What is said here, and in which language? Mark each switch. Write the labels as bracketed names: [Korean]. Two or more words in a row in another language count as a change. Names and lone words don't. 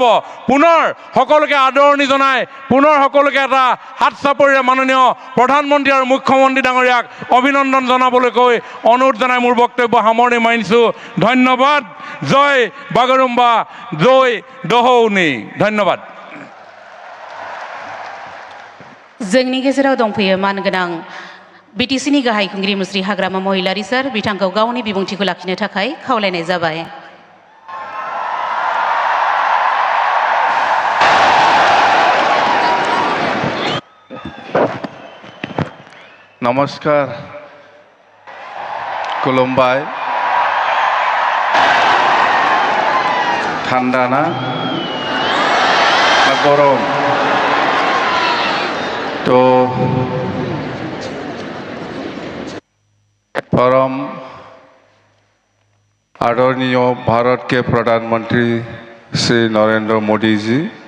[Assamese] পুনৰ সকলোকে আদৰণি জনাই পুনৰ সকলোকে এটা হাত চাপৰিৰে মাননীয় প্ৰধানমন্ত্ৰী আৰু মুখ্যমন্ত্ৰী ডাঙৰীয়াক অভিনন্দন জনাবলৈ কৈ অনুৰোধ জনাই মোৰ বক্তব্য সামৰণি মাৰিছোঁ। ধন্যবাদ। জয় বাগৰুম্বা, জয় দহৌনি। ধন্যবাদ। [Bodo] जोंनि गेजेराव दंफैयो मानगोनां BTCनि गाहाय खुंगिरि मुस्रि हाग्रामा महिलारी सार, बिथांखौ गावनि बिबुंथिखौ लाखिनो थाखाय खावलायनाय जाबाय। [Assamese] নমস্কাৰ, খুলুমবাই। ঠান্ডা না গরম? [Hindi] तो परम आदरणीय भारत के प्रधानमंत्री श्री नरेंद्र मोदी जी